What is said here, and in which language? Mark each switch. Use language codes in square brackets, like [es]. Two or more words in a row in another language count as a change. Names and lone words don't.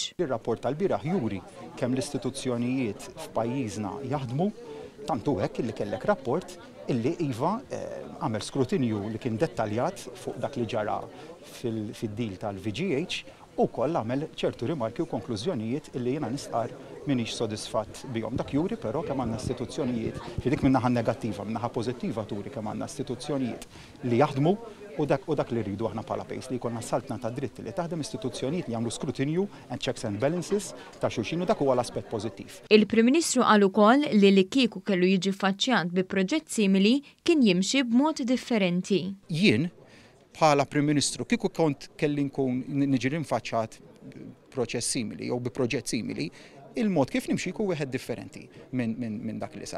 [mt] Ir-rapport tal-bieraħ juri kemm l-istituzzjonijiet f'pajjiżna jaħdmu, tantu hekk illi kellek rapport illi iva għamel skrutinju li kien dettaljat fuq dak li ġara fid-deal tal-VGH u koll għamel ċertu rimarki u konklużjonijiet illi jiena nistqar minix sodisfatt bihom. Dak juri però kemm għandna istituzzjonijiet fi dik min-naħa negattiva, min-naħa pożittiva turi kemm għandna istituzzjonijiet li jaħdmu u dak li rridu aħna bħala pejs li jkollna saltna ta' dritti li taħdem istituzzjonijiet li jagħmlu skrutinju and [en] checks and balances [mt] ta' xulxin u dak huwa l-aspett pożittiv. Il-Prim Ministru qal ukoll li kieku kellu jiġi faċċjat bi proġett simili kien jimxi b'mod differenti. Jien bħala Prim Ministru kieku kont kelli nkun niġi rinfaċċat proċess simili jew bi proġett simili, il-mod kif nimxi jkun wieħed differenti minn dak li sar.